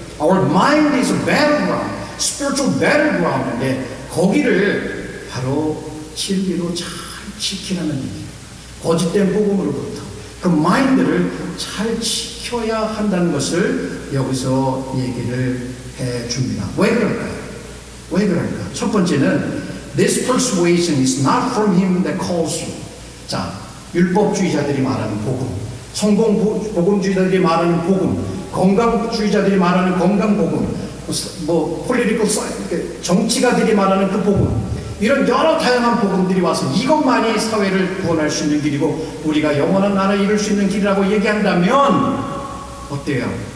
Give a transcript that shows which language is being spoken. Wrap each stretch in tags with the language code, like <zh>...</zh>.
<en>Our mind is a battleground, spiritual battleground인데</en> <ko>거기를 바로 진리로 잘 지키라는 얘기예요. 거짓된 복음으로부터 그 마인드를 잘 지켜야 한다는 것을 여기서 얘기를 해줍니다. 왜 그럴까요? 왜 그럴까? 첫 번째는</ko> <en>This persuasion is not from him that calls you.</en> <ko>자, 율법주의자들이 말하는 복음, 성공복음주의자들이 말하는 복음, 건강주의자들이 말하는 건강복음, political 정치가들이 말하는 그 복음, 이런 여러 다양한 복음들이 와서 이것만이 사회를 구원할 수 있는 길이고 우리가 영원한 나라를 이룰 수 있는 길이라고 얘기한다면 어때요?</ko>